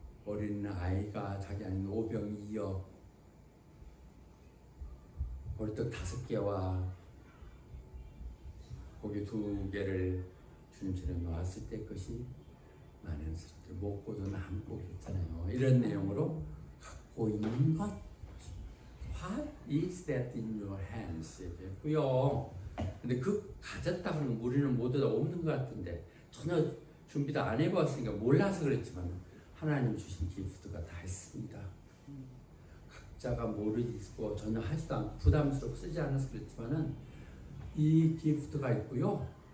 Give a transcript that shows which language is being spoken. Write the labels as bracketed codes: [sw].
[ko] 어린 아이가 자기 안에 오병이어 볼떡 5개와 고기 2개를 주님 전에 놓았을 때 그것이 많은 사람들 먹고도 남고 그랬잖아요. 이런 내용으로 갖고 있는 것 [en] What is that in your hands? [ko] 얘기했고요. 근데 그 가졌다 그러면 우리는 모두 다 없는 것 같은데 전혀 준비도 안 해봤으니까 몰라서 그랬지만 하나님 주신 기프트가 다 있습니다. 각자가 모르고 전혀 하지도 않고 부담스럽고 쓰지 않아서 그랬지만은 이 기프트가 있고요.